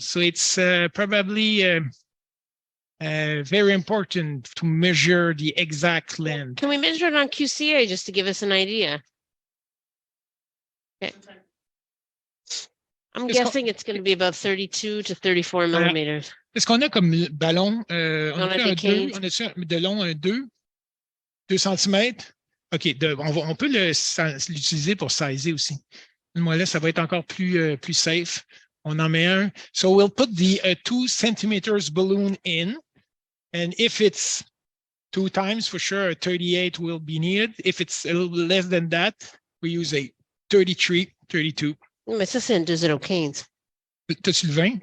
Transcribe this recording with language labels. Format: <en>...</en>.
<en>So it's probably very important to measure the exact length. Can we measure it on QCA just to give us an idea? Okay. I'm guessing it's going to be about 32 to 34 millimeters.</en> <fr>Est-ce qu'on a comme ballon? On a des deux, on a de long un 2 cm. OK, on peut l'utiliser pour sizer aussi. Moi, là, ça va être encore plus safe. On en met un.</fr> <en>So we'll put the 2 centimeters balloon in. And if it's 2 times, for sure, a 38 will be needed. If it's a little less than that, we use a 33, 32.</en> <fr>Mais ça, c'est un 2,15. T'as-tu le 20?</fr>